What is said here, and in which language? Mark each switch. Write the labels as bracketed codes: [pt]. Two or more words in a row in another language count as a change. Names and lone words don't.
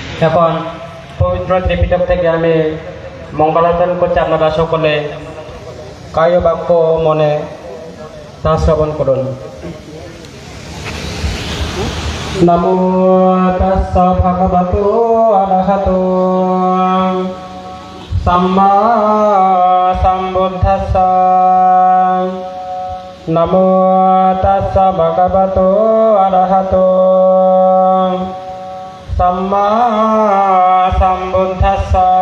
[bn] এখন পবিত্র ত্রিপিটক থেকে আমি মঙ্গলাচরণ করছি। আপনারা সকলে কায় বাক্য মনে তা শ্রবণ করুন। [pi] নমো তাস্স ভগবতো অরহতো সাম্মা সম্বুদ্ধাস্স। নমো তাস্স ভগবতো অরহতো সাম্মা সম্বুদ্ধাস্স।